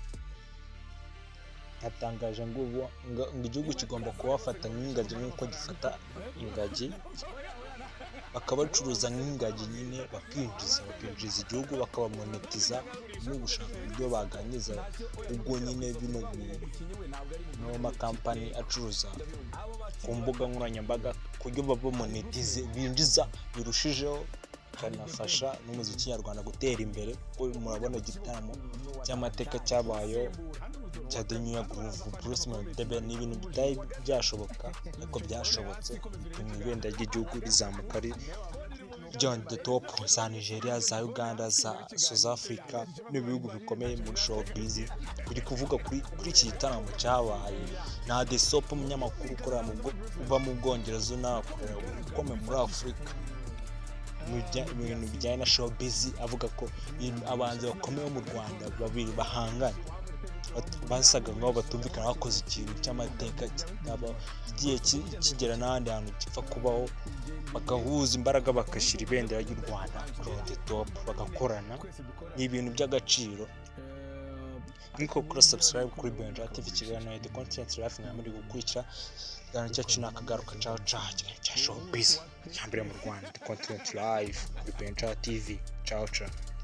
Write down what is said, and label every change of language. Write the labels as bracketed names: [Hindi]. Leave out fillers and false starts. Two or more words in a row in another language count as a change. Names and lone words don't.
[Kinyarwanda] Yatangaje ngo igihugu kigomba kubafata nk'ingagi nk'uko gifata ingagi, bakabacuruza nk'ingagi nyine, bakinjiza igihugu, bakabamonetiza no gushaka uburyo baganiriza ubwo nyine bino makampani acuruza ku mbuga nkoranyambaga, ku buryo babamonetize binjiza birushijeho, kanafasha n'umuziki nyarwanda gutera imbere. Kuko murabona igitaramo cy'amateka cyabayeho cya The New Year Groove, Bruce Melody. Ni ibintu bitari byashoboka ariko byashobotse, bituma ibendera ry'igihugu rizamuka [English] on the top. [Kinyarwanda] Za Nigeria, za Uganda, za South Africa n'ibihugu bikomeye muri showbiz kuri kuvuga kuri iki gitaramo cyabaye. Na The Soap, umunyamakuru ukorera uva mu Bwongereza unakorera ukomeye muri Afurika mu bintu bijyanye na showbiz, avuga ko abahanzi bakomeye mu Rwanda babiri bahanganye basaga nk'aho batumvikana, bakoze ikintu cy'amateka igiye kigera n'ahandi hantu gipfa kubaho, bagahuza imbaraga bagashyira ibendera ry'u Rwanda [English] on the top, [Kinyarwanda] bagakorana. Ni ibintu by'agaciro. Niko kuri subscribe kuri Benja TV kiganiro The Content Life, muri gukurikira ikiganiro cyacu nakagaruka cya showbiz cyambere mu Rwanda, The Content Life kuri Benja TV. Ciao.